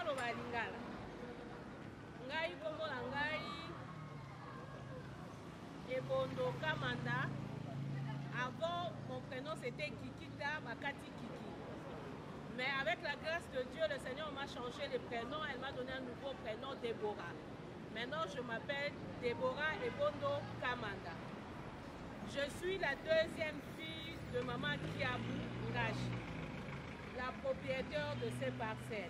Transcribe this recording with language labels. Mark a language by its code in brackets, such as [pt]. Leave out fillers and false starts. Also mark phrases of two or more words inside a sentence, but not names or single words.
[ln] Lingala. Ngai kombo na ngai Ebondo Kamanda. [fr] Avant, mon prénom c'était Kikita Bakati Kiki. Mais avec la grâce de Dieu, le Seigneur m'a changé les prénoms. Elle m'a donné un nouveau prénom, Déborah. Maintenant, je m'appelle Déborah Ebondo Kamanda. Je suis la deuxième fille de maman Kiabou Ngashi, la propriétaire de ces parcelles.